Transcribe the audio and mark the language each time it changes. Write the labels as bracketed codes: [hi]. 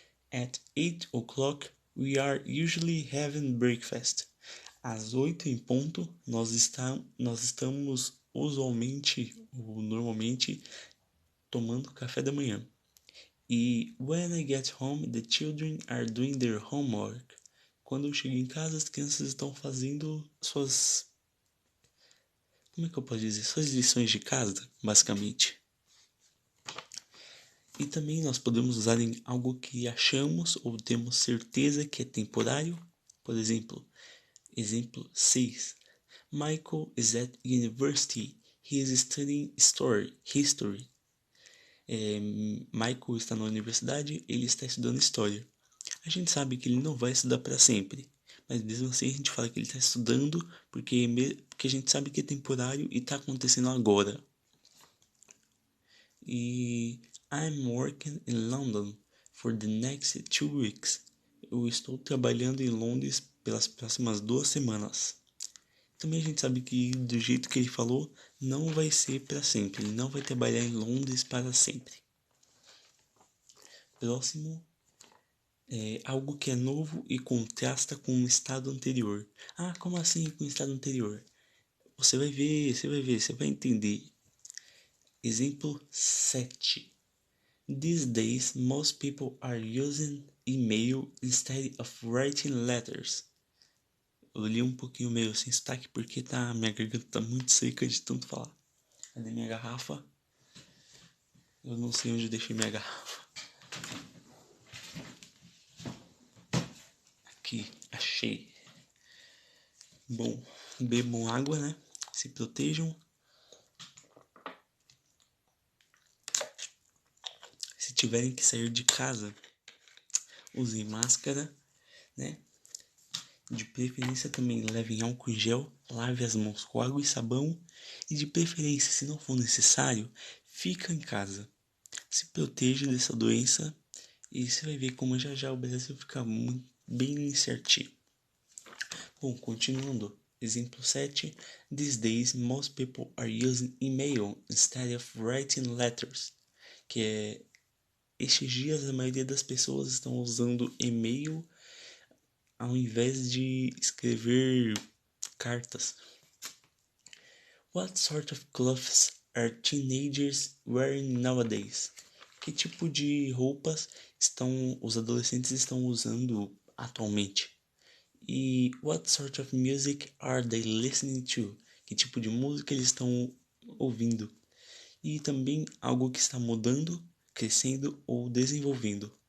[en] At 8 o'clock, we are usually having breakfast. [pt] Às 8 em ponto, nós estamos usualmente ou normalmente tomando café da manhã. [en] E when I get home, the children are doing their homework. [pt] Quando eu chego em casa, as crianças estão fazendo suas... Como é que eu posso dizer? Suas lições de casa, basicamente. E também nós podemos usar em algo que achamos ou temos certeza que é temporário. Por exemplo, exemplo 6. [en] Michael is at university. He is studying history. [pt] Michael está na universidade, ele está estudando história. A gente sabe que ele não vai estudar para sempre, mas mesmo assim a gente fala que ele está estudando porque a gente sabe que é temporário e está acontecendo agora. [en] E I'm working in London for the next 2 weeks. [pt] Eu estou trabalhando em Londres pelas próximas 2 semanas. Também a gente sabe que do jeito que ele falou, não vai ser para sempre. Ele não vai trabalhar em Londres para sempre. Próximo é algo que é novo e contrasta com o estado anterior. Ah, como assim com o estado anterior? Você vai ver, você vai entender. Exemplo 7. [en] These days, most people are using email instead of writing letters. [pt] Eu li um pouquinho meio sem sotaque porque minha garganta tá muito seca de tanto falar. Cadê minha garrafa? Eu não sei onde eu deixei minha garrafa. Aqui, achei. Bom, bebam água, né? Se protejam. Se tiverem que sair de casa, usem máscara, né? De preferência também levem álcool em gel, lave as mãos com água e sabão. E de preferência, se não for necessário, fica em casa. Se proteja dessa doença e você vai ver como já já o Brasil fica muito, bem certinho. Bom, continuando. Exemplo 7. [en] These days, most people are using email instead of writing letters. [pt] Que é, estes dias a maioria das pessoas estão usando e-mail ao invés de escrever cartas. [en] What sort of clothes are teenagers wearing nowadays? [pt] Que tipo de roupas os adolescentes estão usando atualmente? [en] E what sort of music are they listening to? [pt] Que tipo de música eles estão ouvindo? E também algo que está mudando, crescendo ou desenvolvendo.